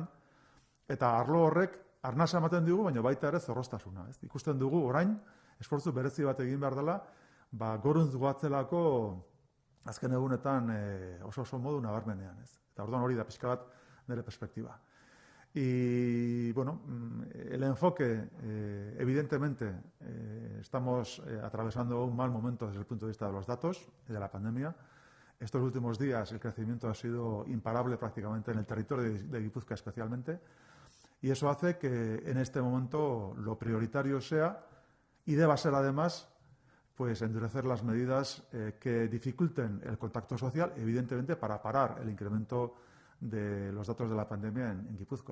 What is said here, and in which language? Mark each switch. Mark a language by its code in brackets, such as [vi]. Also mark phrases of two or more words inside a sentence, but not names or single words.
[eu] Eta arlo horrek arnasa ematen digu, baina baita ere zorroztasuna. Ikusten dugu orain, esfortzu berezi bat egin behar dela, goruntz goatzelako azken egunetan oso modu nabarmenean. Eta orduan hori da pixka bat nire perspektiba. [es] Y bueno, el enfoque, evidentemente, estamos atravesando un mal momento desde el punto de vista de los datos de la pandemia. Estos últimos días el crecimiento ha sido imparable prácticamente en el territorio de Guipúzcoa especialmente, y eso hace que en este momento lo prioritario sea, y deba ser además, pues endurecer las medidas que dificulten el contacto social, evidentemente para parar el incremento de los datos de la pandemia en Guipúzcoa.